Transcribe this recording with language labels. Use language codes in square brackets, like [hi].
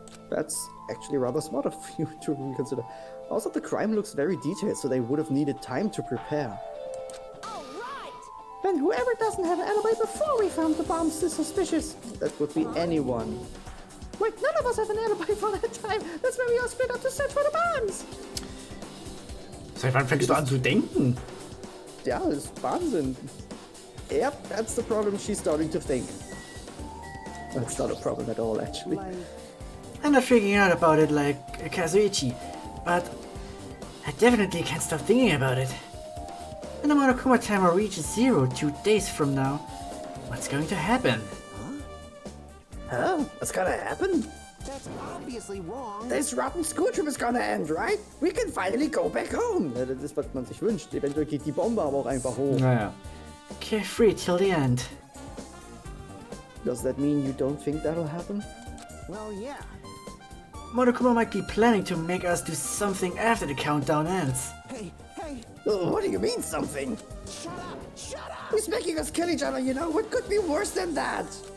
[en] That's actually rather smart of you to reconsider. Also, the crime looks very detailed, so they would have needed time to prepare. Then whoever doesn't have an alibi before we found the bombs is suspicious. That would be anyone. Wait, none of us have an alibi for that time. That's why we all split up to search for the bombs. [de] Seit wann fängst du an zu denken? [en] Yeah, it's Wahnsinn. Yep, that's the problem she's starting to think. That's not a problem at all, actually. I'm not freaking out about it like Kazuichi, but I definitely can't stop thinking about it. When the Monokuma timer reaches 0 2 days from now, what's going to happen? Huh? What's gonna happen? That's obviously wrong. This rotten school trip is gonna end, right? We can finally go back home. [de] Ja, das ist, was man sich wünscht. Eventuell geht die Bombe aber auch einfach hoch. Naja. [en] Carefree till the end. Does that mean you don't think that'll happen? Well, yeah. Monokuma might be planning to make us do something after the countdown ends. Hey, What do you mean, something? shut up! Shut up! He's making us kill each other, you know? What could be worse than that?